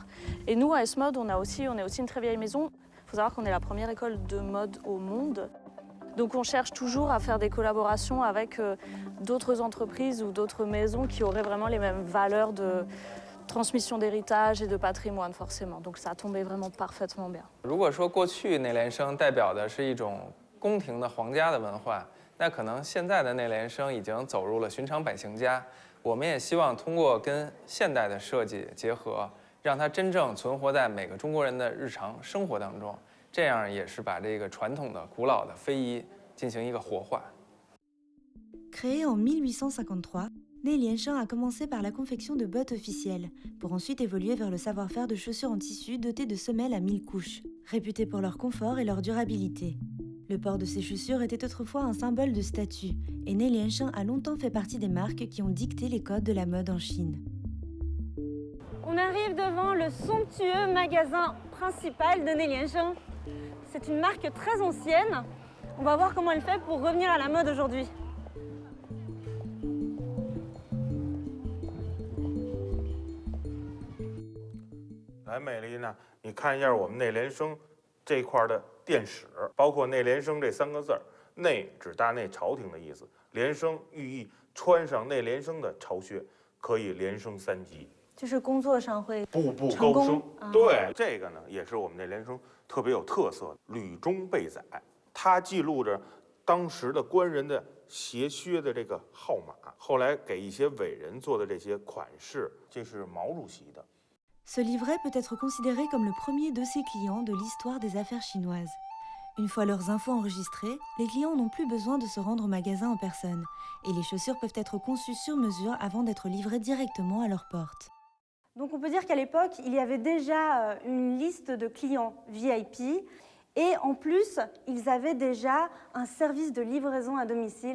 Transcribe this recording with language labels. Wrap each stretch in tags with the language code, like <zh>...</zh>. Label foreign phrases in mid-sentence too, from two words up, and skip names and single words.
<fr>Et nous, à S-Mode, on est aussi une très vieille maison. Il faut savoir qu'on est la première école de mode au monde. Donc on cherche toujours à faire des collaborations avec d'autres entreprises ou d'autres maisons qui auraient vraiment les mêmes valeurs de transmission d'héritage et de patrimoine, forcément. Donc ça a tombé vraiment parfaitement bien.</fr> <zh>如果说过去内联升代表的是一种宫廷的皇家的文化，那可能现在的内联升已经走入了寻常百姓家。我们也希望通过跟现代的设计结合，让它真正存活在每个中国人的日常生活当中，这样也是把这个传统的古老的非遗进行一个活化。</zh> <fr>Créée en 1853, Neiliansheng a commencé par la confection de bottes officielles, pour ensuite évoluer vers le savoir-faire de chaussures en tissu dotées de semelles à 1000 couches, réputées pour leur confort et leur durabilité. Le port de ces chaussures était autrefois un symbole de statut, et Neiliansheng a longtemps fait partie des marques qui ont dicté les codes de la mode en Chine. On arrive devant le somptueux magasin principal de Neiliansheng. C'est une marque très ancienne. On va voir comment elle fait pour revenir à la mode aujourd'hui.</fr> <zh>来，美丽呢？你看一下我们内联升这块的店史，包括内联升这3个字儿，内指大内朝廷的意思，联升寓意穿上内联升的朝靴，可以连升3级，就是工作上会步步高升。对，这个呢也是我们内联升特别有特色的履中备载，它记录着当时的官人的鞋靴的这个号码，后来给一些伟人做的这些款式，这是毛主席的。</zh> <fr>Ce livret peut être considéré comme le premier dossier client de l'histoire des affaires chinoises. Une fois leurs infos enregistrées, les clients n'ont plus besoin de se rendre au magasin en personne, et les chaussures peuvent être conçues sur mesure avant d'être livrées directement à leur porte. Donc on peut dire qu'à l'époque, il y avait déjà une liste de clients VIP, et en plus, ils avaient déjà un service de livraison à domicile.</fr>